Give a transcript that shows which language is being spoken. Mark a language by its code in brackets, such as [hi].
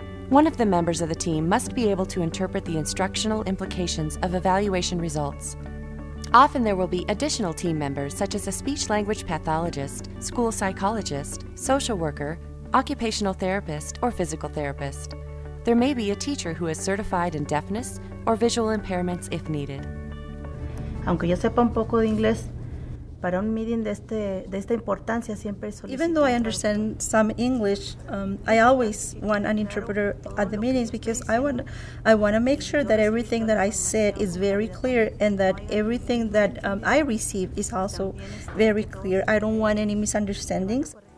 [en] One of the members of the team must be able to interpret the instructional implications of evaluation results. Often there will be additional team members such as a speech-language pathologist, school psychologist, social worker, occupational therapist, or physical therapist. There may be a teacher who is certified in deafness or visual impairments if needed. [es] Aunque yo sepa un poco de inglés, para un meeting de esta importancia siempre solicito. [en] Even though I understand some English, I always want an interpreter at the meetings because I want to make sure that everything that I said is very clear and that everything that I receive is also very clear. I don't want any misunderstandings.